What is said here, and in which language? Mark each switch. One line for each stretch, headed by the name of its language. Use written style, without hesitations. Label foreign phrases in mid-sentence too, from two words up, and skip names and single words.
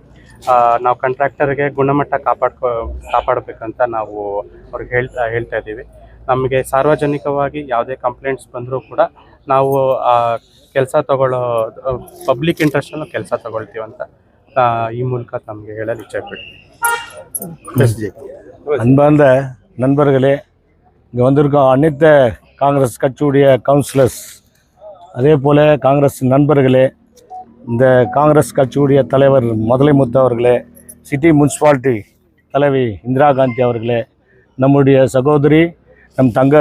Kannada: ನಾವು ಕಾಂಟ್ರಾಕ್ಟರ್ಗೆ ಗುಣಮಟ್ಟ ಕಾಪಾಡಬೇಕಂತ ನಾವು ಅವ್ರಿಗೆ ಹೇಳ್ತಾ ಇದ್ದೀವಿ. ನಮಗೆ ಸಾರ್ವಜನಿಕವಾಗಿ ಯಾವುದೇ ಕಂಪ್ಲೇಂಟ್ಸ್ ಬಂದರೂ ಕೂಡ ನಾವು ಕೆಲಸ ತಗೊಳ್ಳೋ
English: public interest
Kannada: ಕೆಲಸ ತಗೊಳ್ತೀವಂತ ಈ ಮೂಲಕ ನಮಗೆ ಹೇಳಲು இச்சைப்பட்டு.
Tamil: அன்பார்ந்த நண்பர்களே, இங்கே வந்திருக்கோம் அனைத்து காங்கிரஸ் கட்சியுடைய கவுன்சிலர்ஸ், அதே போல் காங்கிரஸ் நண்பர்களே, இந்த காங்கிரஸ் கட்சியுடைய தலைவர் முதலைமுத்து அவர்களே,
English: city municipality
Tamil: தலைவி இந்திரா காந்தி அவர்களே, நம்முடைய சகோதரி நம்